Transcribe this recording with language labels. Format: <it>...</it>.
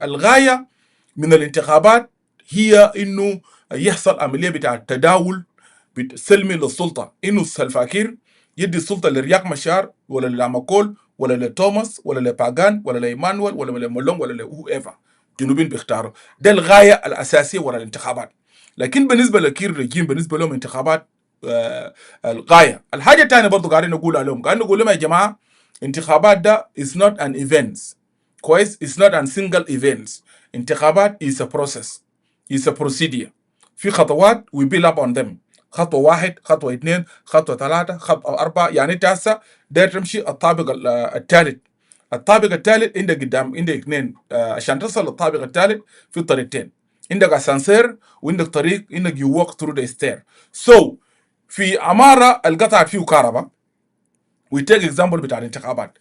<ar>الغايه من الانتخابات هي انه يحصل عمليه بتاع تداول سلمي للسلطه، انه سلفا كير يدي السلطه لرياق مشار ولا لاماكول ولا لتوماس ولا لباغان ولا لايمانويل ولا لمولون ولا لهو ايفر جنوبين بيختاروا. ده الغايه الاساسيه وراء الانتخابات. لكن بالنسبه لكير رجيم بالنسبه لهم انتخابات الغايه. الحاجه الثانيه برضه قاعدين نقول لهم يا جماعه انتخابات ده</ar> <en>is not an event</en> <ar>كويس،</ar> <en>is not a single event. انتخابات is a process is a procedure.</en> <ar>في خطوات</ar> <en>we build up on them.</en> <ar>خطوه واحد، خطوه اثنين، خطوه ثلاثه، خطوه اربعه. يعني انت هسه داير تمشي الطابق الثالث. الطابق الثالث عندك قدام عندك اثنين عشان تصل للطابق الثالث في طريقتين. عندك اسانسير وعندك طريق انك</ar> <en>you walk through the stair.</en> <ar>So في عماره القطعت فيه كهرباء</ar> <en>we take example</en> <ar>بتاع الانتخابات.</ar>